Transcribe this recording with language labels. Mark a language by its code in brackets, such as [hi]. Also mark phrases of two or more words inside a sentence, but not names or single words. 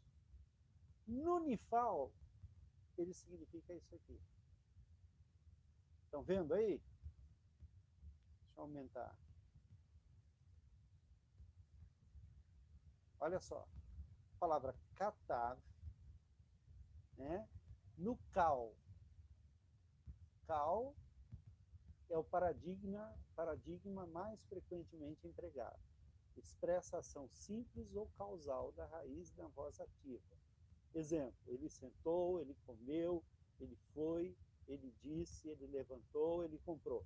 [pt] No nifal, ele significa isso aqui. Estão vendo aí? Deixa eu aumentar. Olha só. A palavra katav, né? No cal. Cal é o paradigma mais frequentemente empregado. Expressa a ação simples ou causal da raiz da voz ativa. Exemplo, ele sentou, ele comeu, ele foi, ele disse, ele levantou, ele comprou.